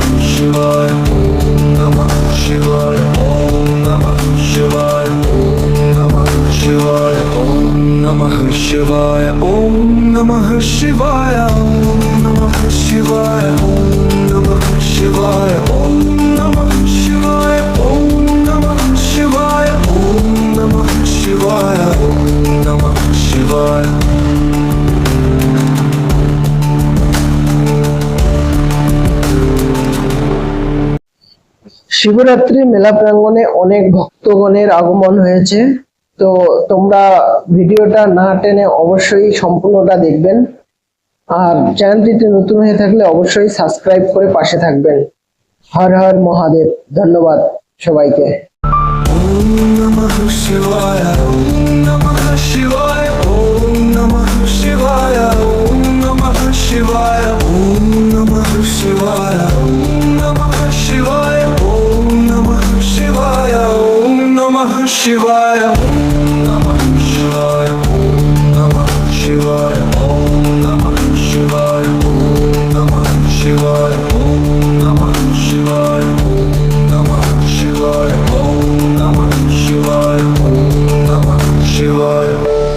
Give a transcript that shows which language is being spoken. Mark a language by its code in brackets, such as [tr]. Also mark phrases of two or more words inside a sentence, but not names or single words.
[sa] शिवाय नमः शिवाय ओम नमः शिवाय ओम नमः शिवाय ओम नमः शिवाय ओम नमः शिवाय ओम नमः शिवाय ओम नमः शिवाय ओम नमः शिवाय ओम नमः शिवाय ओम नमः शिवाय ओम नमः शिवाय [bn] শিবরাত্রি মেলা প্রাঙ্গণে অনেক ভক্তগণের আগমন হয়েছে। তো তোমরা ভিডিওটা না টেনে অবশ্যই সম্পূর্ণটা দেখবেন। আর চ্যানেলটিতে নতুন হয়ে থাকলে অবশ্যই সাবস্ক্রাইব করে পাশে থাকবেন। হর হর মহাদেব। ধন্যবাদ সবাইকে। [sa] ओम नमः शिवाय ओम नमः शिवाय ओम नमः शिवाय ओम नमः शिवाय ओम नमः शिवाय ओम नमः शिवाय ओम नमः शिवाय ओम नमः शिवाय ओम नमः शिवाय ओम नमः शिवाय ओम नमः शिवाय ओम नमः शिवाय ओम नमः शिवाय ओम नमः शिवाय ओम नमः शिवाय ओम नमः शिवाय।